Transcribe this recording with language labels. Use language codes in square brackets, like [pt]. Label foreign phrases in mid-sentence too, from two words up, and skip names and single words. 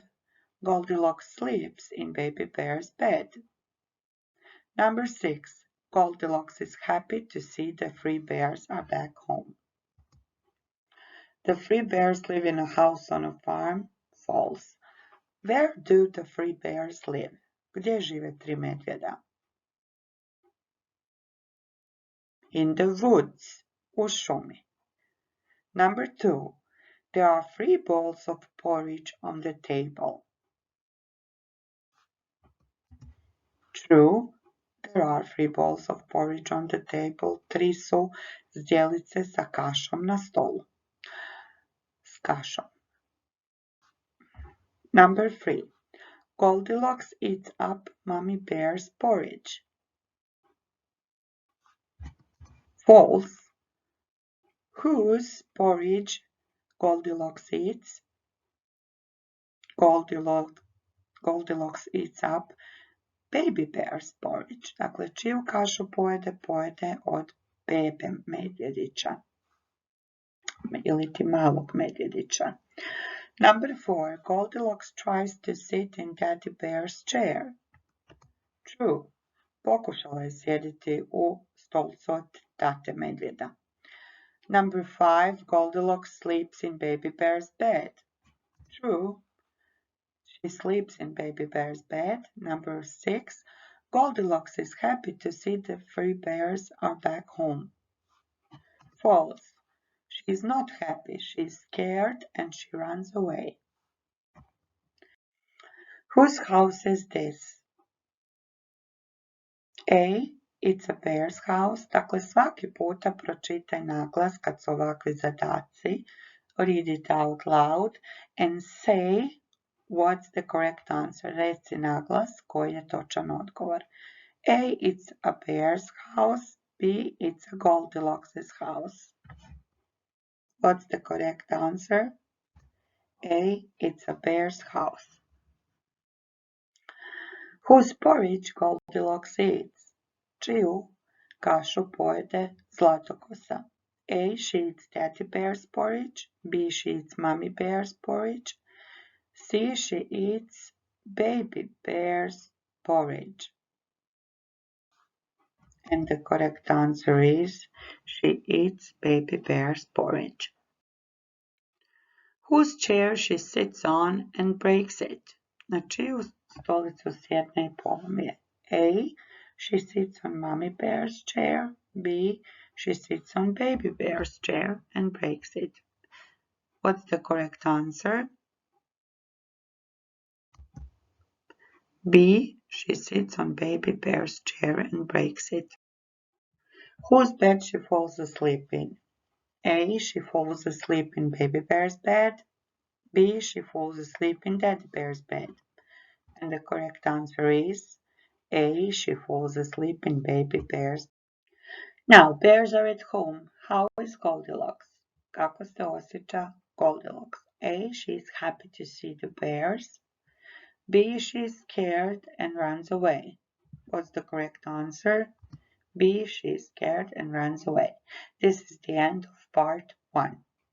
[en] Goldilocks sleeps in Baby Bear's bed. Number 6. Goldilocks is happy to see the 3 bears are back home. The 3 bears live in a house on a farm. False. Where do the 3 bears live? [hr] Gdje žive 3 medvjeda? [en] In the woods, [hr] u šumi. [en] Number 2. There are 3 bowls of porridge on the table. True. There are 3 bowls of porridge on the table. [hr] 3 su zdjelice sa kašom na stolu. S kašom. [en] Number 3. Goldilocks eats up Mommy Bear's porridge. False. Whose porridge Goldilocks eats? Goldilocks eats up Baby Bear's porridge. [hr] Dakle, čiju kašu pojede od bebe medvjedića ili ti malog medvjedića. [en] Number 4. Goldilocks tries to sit in Daddy Bear's chair. True. [hr] Pokušala je sjediti u stolcu od tate medvjeda. [en] Number 5. Goldilocks sleeps in Baby Bear's bed. True. She sleeps in Baby Bear's bed. Number 6. Goldilocks is happy to see the 3 bears are back home. False. She is not happy. She is scared and she runs away. Whose house is this? A. It's a bear's house. [hr] Dakle, svaki puta pročitaj naglas kad su ovakvi zadaci. [en] Read it out loud and say what's the correct answer. [hr] Reci naglas koji je točan odgovor. [en] A. It's a bear's house. B. It's a Goldilocks' house. What's the correct answer? A. It's a bear's house. Whose porridge Goldilocks eats? [hr] Čiju kašu pojede Zlatokosa? [en] A. She eats Daddy Bear's porridge. B. She eats Mommy Bear's porridge. C. She eats Baby Bear's porridge. And the correct answer is she eats Baby Bear's porridge. Whose chair she sits on and breaks it? [hr] Na čiju stolicu sjedne i polomi? [en] A. She sits on Mommy Bear's chair. B. She sits on Baby Bear's chair and breaks it. What's the correct answer? B. She sits on Baby Bear's chair and breaks it. Whose bed she falls asleep in? A. She falls asleep in Baby Bear's bed. B. She falls asleep in Daddy Bear's bed. And the correct answer is A. She falls asleep in Baby Bear's bed. Now, bears are at home. How is Goldilocks? [hr] Kako se osjeća Goldilocks? A. [en] She is happy to see the bears. B. She is scared and runs away. What's the correct answer? B. She is scared and runs away. This is the end of part 1.